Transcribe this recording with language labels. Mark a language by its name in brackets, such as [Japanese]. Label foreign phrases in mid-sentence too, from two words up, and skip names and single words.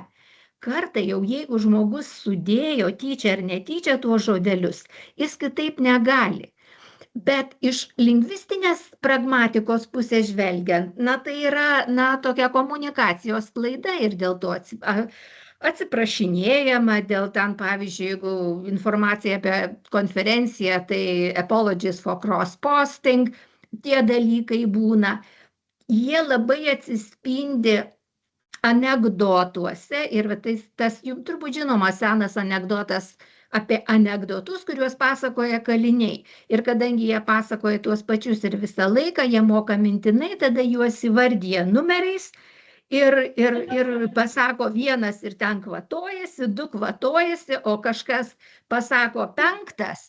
[Lithuanian] Kartą jau jeigu žmogus sudėjo tyčia ar netyčia tuos žodelius, jis kitaip negali. Bet iš lingvistinės pragmatikos pusės žvelgiant, tai yra tokia komunikacijos klaida ir dėl to atsiprašinėjama, dėl ten, pavyzdžiui, jeigu informacija apie konferenciją, tai [English] apologies for cross-posting, [Lithuanian] tie dalykai būna. Jie labai atsispindi anekdotuose ir tas jums turbūt žinomas senas anekdotas apie anekdotus, kuriuos pasakoja kaliniai. Ir kadangi jie pasakoja tuos pačius ir visą laiką, jie moka mintinai, tada juos įvardyja numeriais ir pasako vienas ir ten kvatojasi, 2 kvatojasi, o kažkas pasako 5.